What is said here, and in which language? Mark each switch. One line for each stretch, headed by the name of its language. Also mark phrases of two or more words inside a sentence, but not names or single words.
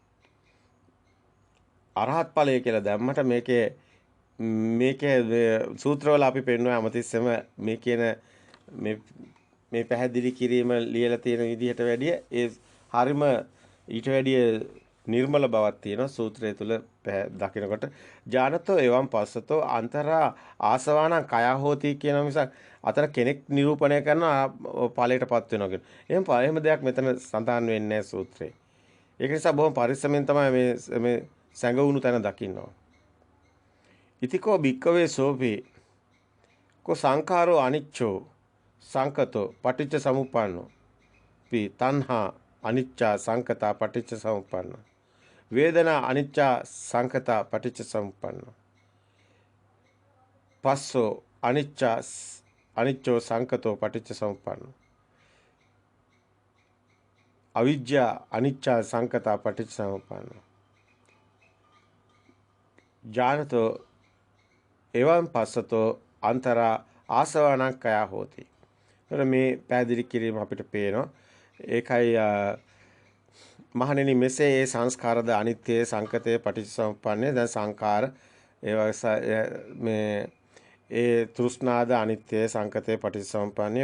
Sinhala: අරහත් ඵලය කියලා දැම්මට මේකේ සූත්‍රවල අපි පෙන්වන අමතිස්සම මේ කියන මේ පැහැදිලි කිරීම ලියලා තියෙන විදිහට වැඩිය ඒ හරිම ඊට වැඩිය නිර්මල බවක් තියෙනවා සූත්‍රය තුල දකිනකොට.
Pali: ඥානතෝ එවම් පස්සතෝ අන්තරා ආසවානං කය හෝති
Sinhala: කියන මිසක් අතර කෙනෙක් නිරූපණය කරන ඵලයටපත් වෙනවා කියන. එහෙම දෙයක් මෙතන සඳහන් වෙන්නේ නැහැ සූත්‍රේ. ඒක නිසා බොහොම පරිස්සමෙන් තමයි මේ සැඟවුණු තැන දකින්නවා.
Pali: ඉතිකෝ භික්කවේ සෝපි කෝ සංඛාරෝ අනිච්චෝ සංකතෝ පටිච්ච සමුප්පන්නෝ පි තණ්හා අනිච්චා සංකතා පටිච්ච සමුප්පන්න වේදනා අනිච්චා සංකතා පටිච්ච සමුප්පන්න පස්සෝ අනිච්චෝ සංකතෝ පටිච්ච සමුප්පන්න අවිජ්ජා අනිච්චා සංකතා පටිච්ච සමුප්පන්න ඥානතෝ එවං පස්සතෝ අන්තරා ආසවණං කය හෝති.
Sinhala: එතකොට මේ පැහැදිලි කිරීම අපිට පේනවා. ඒකයි මහණෙනි මෙසේ ඒ සංස්කාරද අනිත්‍ය සංකතේ පටිච්චසමුප්පන්නේ. දැන් සංකාර මේ ඒ තෘෂ්ණාද අනිත්‍ය සංකතේ පටිච්චසමුප්පන්නේ.